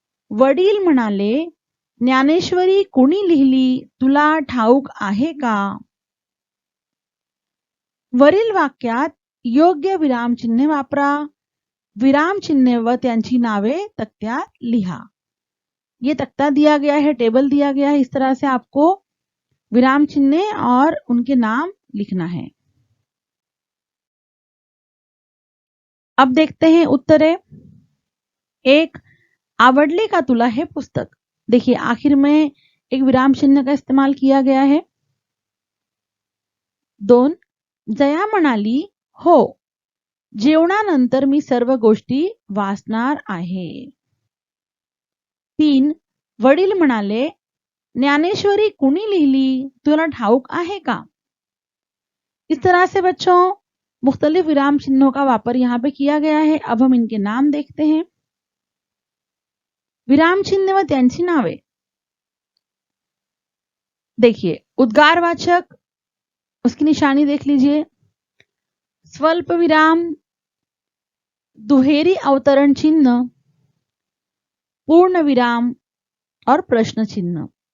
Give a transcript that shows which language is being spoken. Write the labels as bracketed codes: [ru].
[mr] वडील म्हणाले, ज्ञानेश्वरी कोणी लिहिली तुला ठाऊक आहे का? वरील वाक्यात योग्य विरामचिन्हे वापरा. विरामचिन्हे व त्यांची नावे तख्त्यात लिहा. [hi] ये तख्ता दिया गया है, टेबल दिया गया है. इस तरह से आपको विराम चिन्हे और उनके नाम लिखना है. अब देखते हैं उत्तरे. [mr] 1. आवडले का तुला हे पुस्तक? [hi] देखिए आखिर में एक विराम चिन्ह का इस्तेमाल किया गया है. [mr] 2. जया म्हणाली, हो, जेवणानंतर मी सर्व गोष्टी वाचणार आहे. 3. वडील म्हणाले, ज्ञानेश्वरी कुणी लिहिली तुला ठाऊक आहे का? [hi] इस तरह से बच्चों मुख्तलिफ विराम चिन्हों का वापर यहाँ पे किया गया है. अब हम इनके नाम देखते हैं. [mr] विराम चिन्ह व त्यांची नावे. [hi] देखिए उद्गारवाचक, उसकी निशानी देख लीजिए. [mr] स्वल्प विराम, दुहेरी अवतरण चिन्ह, पूर्ण विराम और प्रश्न चिन्ह.